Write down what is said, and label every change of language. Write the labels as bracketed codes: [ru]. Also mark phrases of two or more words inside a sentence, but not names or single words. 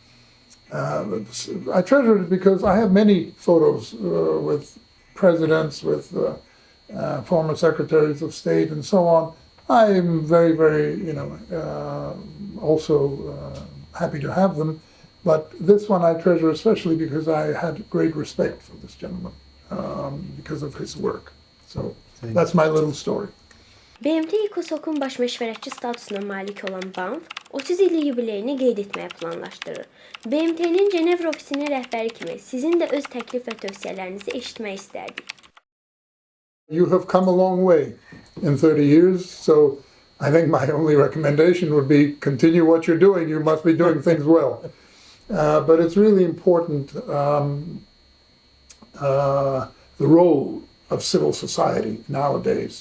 [en] I treasure it because I have many photos with presidents, with former secretaries of state, and so on. I am very, very, also happy to have them. But this one I treasure especially because I had great respect for this gentleman because of his work. So that's my little story. [az] BMT ECOSOC-un baş məşvərətçi statusuna malik olan BANF, 30 illik yubileyini qeyd etməyi planlaşdırır. BMT-nin Geneva ofisinin rəhbəri kimi sizin də öz təklif və tövsiyələrinizi eşitmək istərdik. [en] You have come a long way in 30 years, so I think my only recommendation would be continue what you're doing. You must be doing things well. But it's really important, the role of civil society nowadays.